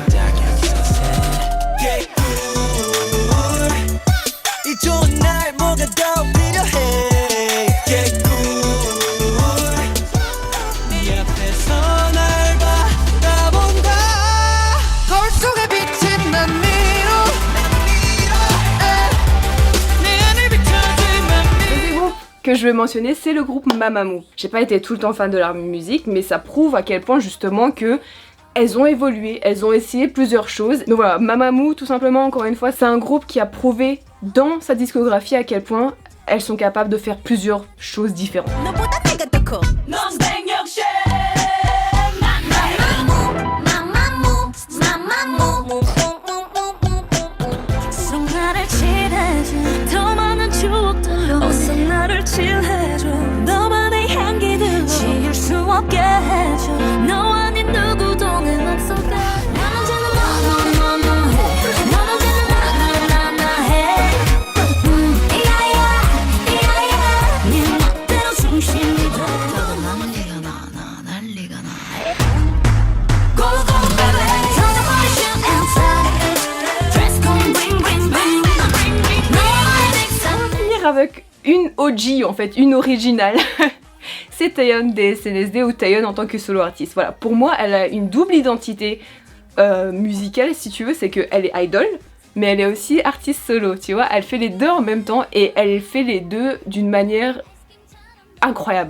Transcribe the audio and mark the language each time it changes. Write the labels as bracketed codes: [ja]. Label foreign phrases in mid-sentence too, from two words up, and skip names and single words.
[ko] 이 좋은 날 뭐가 더 필요해 네 앞에서 날 바라본다 거울 속에 비친 난 미로 내 안을 비춰진 맘 미로. [fr] Que je vais mentionner, c'est le groupe Mamamoo. J'ai pas été tout le temps fan de leur musique, mais ça prouve à quel point justement que elles ont évolué, elles ont essayé plusieurs choses. Donc voilà, Mamamoo tout simplement, encore une fois, c'est un groupe qui a prouvé dans sa discographie à quel point elles sont capables de faire plusieurs choses différentes. [ko] 어서 나를 칠해줘 너만의 향기들로 지울 수 없게 해줘 너 아닌 누구도 내 맘속에 난 언제나 너너너너해 넌 언제나 나나나나 해 이야야 네 멋대로 중심이 돼 난리가 난리가 나 [en] Go go baby turn the body shoot inside dress code bring bring bring [fr] avec une OG en fait, une originale. C'est Taeyeon des SNSD ou Taeyeon en tant que solo artiste. Voilà, pour moi elle a une double identité musicale si tu veux, c'est qu'elle est idol mais elle est aussi artiste solo, tu vois, elle fait les deux en même temps et elle fait les deux d'une manière incroyable.